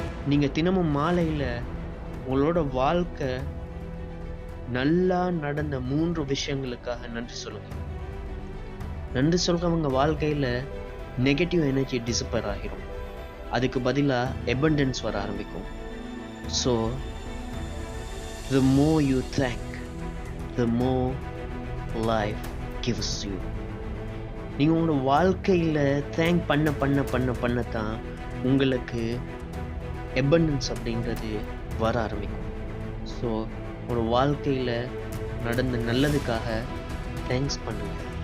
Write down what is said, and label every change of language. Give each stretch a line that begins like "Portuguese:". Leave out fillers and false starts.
Tamil: நீங்க தினமும் மாலையில உங்களோட வாழ்க்கை நல்லா நடந்த 3 விஷயங்களுக்காக நன்றி சொல்லுங்க. நன்றி சொல்றவங்க வாழ்க்கையில நெகட்டிவ் எனர்ஜி டிசப்பர் ஆகிரும். அதுக்கு பதிலாக எபண்டன்ஸ் வர ஆரம்பிக்கும்.
English: So the more you thank, the more life gives you.
Tamil: நீங்கள் உங்களோட வாழ்க்கையில் தேங்க் பண்ணத்தான் உங்களுக்கு எபண்டன்ஸ் அப்படின்றது வர ஆரம்பிக்கும். ஸோ உங்களோட வாழ்க்கையில் நடந்த நல்லதுக்காக தேங்க்ஸ் பண்ணுங்க.